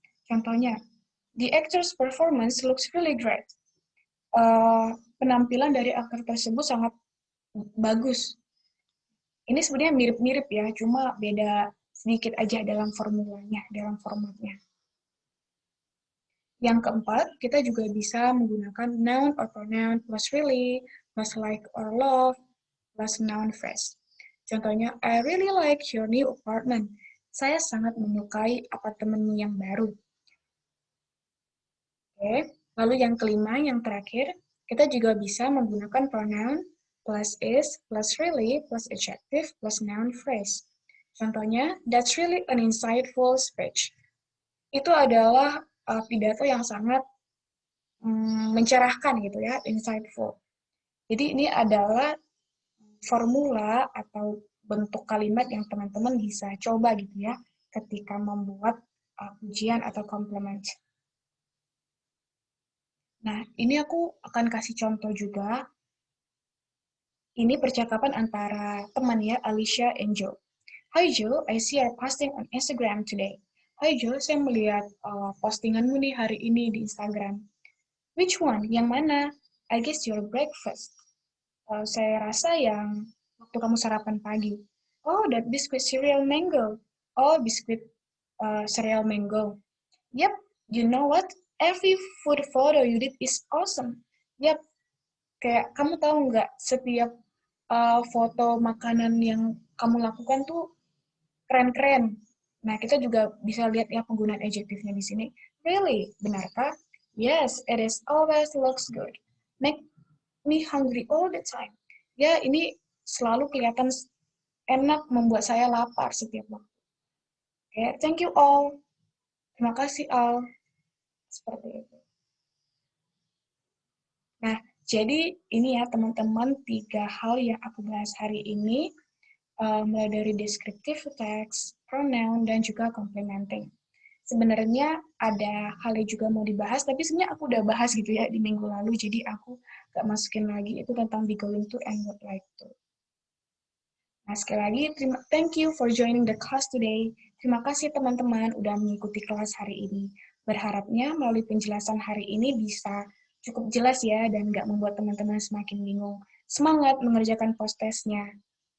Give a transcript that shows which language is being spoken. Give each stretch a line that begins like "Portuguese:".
English: Contohnya, the actor's performance looks really great.
Indonesian: Penampilan dari aktor tersebut sangat bagus. Ini sebenarnya mirip-mirip ya, cuma beda sedikit aja dalam formulanya, dalam formatnya. Yang keempat, kita juga bisa menggunakan
English: noun or pronoun plus really, plus like or love, plus noun phrase. Contohnya, I really like your new apartment.
Indonesian: Saya sangat menyukai apartemenmu yang baru. Oke, lalu yang kelima, yang terakhir, kita juga bisa menggunakan pronoun plus is, plus really, plus adjective, plus noun phrase.
English: Contohnya, that's really an insightful speech.
Indonesian: Itu adalah pidato yang sangat mencerahkan gitu ya, insightful. Jadi ini adalah formula atau bentuk kalimat yang teman-teman bisa coba gitu ya ketika membuat pujian atau compliment. Nah, ini aku akan kasih contoh juga. Ini percakapan antara teman ya, Alicia and Joe.
English: Hi Joe, I see you're posting on Instagram today.
Indonesian: Hi Joe, saya melihat postinganmu nih hari ini di Instagram.
English: Which one?
Indonesian: Yang mana?
English: I guess your breakfast.
Indonesian: Saya rasa yang waktu kamu sarapan pagi.
English: Oh, that biscuit cereal mango. Oh, biskuit cereal mango. Yep, you know what? Every food photo you did is awesome.
Indonesian: Yep, kayak kamu tahu nggak, setiap foto makanan yang kamu lakukan tuh keren-keren. Nah, kita juga bisa lihat ya penggunaan adjektifnya di sini.
English: Really?
Indonesian: Benarkah?
English: Yes, it is always looks good. Make me hungry all the time.
Indonesian: Ya, ini selalu kelihatan enak, membuat saya lapar setiap waktu.
English: Okay, thank you all.
Indonesian: Terima kasih
English: all.
Indonesian: Seperti itu. Nah, jadi ini ya teman-teman 3 hal yang aku bahas hari ini, mulai dari descriptive text, pronoun, dan juga complementing. Sebenarnya ada hal yang juga mau dibahas, tapi sebenarnya aku udah bahas gitu ya di minggu lalu, jadi aku gak masukin lagi itu tentang be going to and would like to. Nah, sekali lagi,
English: thank you for joining the class today.
Indonesian: Terima kasih teman-teman udah mengikuti kelas hari ini. Berharapnya melalui penjelasan hari ini bisa cukup jelas ya dan nggak membuat teman-teman semakin bingung. Semangat mengerjakan post-testnya.